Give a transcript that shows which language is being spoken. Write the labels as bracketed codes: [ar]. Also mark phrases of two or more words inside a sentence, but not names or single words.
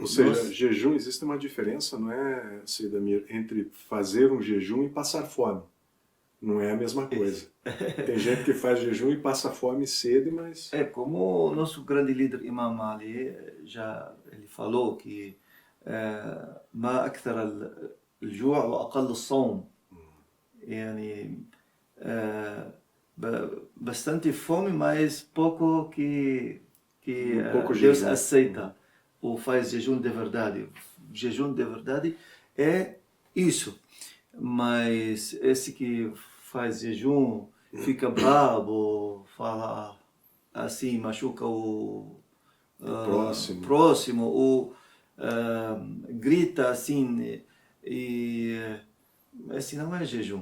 [pt] Ou seja, jejum, existe uma diferença, não é, Seidamir, entre fazer um jejum e passar fome. Não é a mesma coisa. Tem gente que faz jejum e passa fome e sede, mas... Como o nosso grande líder Imam Ali ele falou que [ar] الجوع وأقل الصوم يعني [pt] bastante fome, mas pouco que Pouco Deus jejum. aceita ou faz jejum de verdade. Jejum de verdade é isso. Mas esse que faz jejum fica bravo, fala assim, machuca o próximo ou grita assim e esse não é jejum.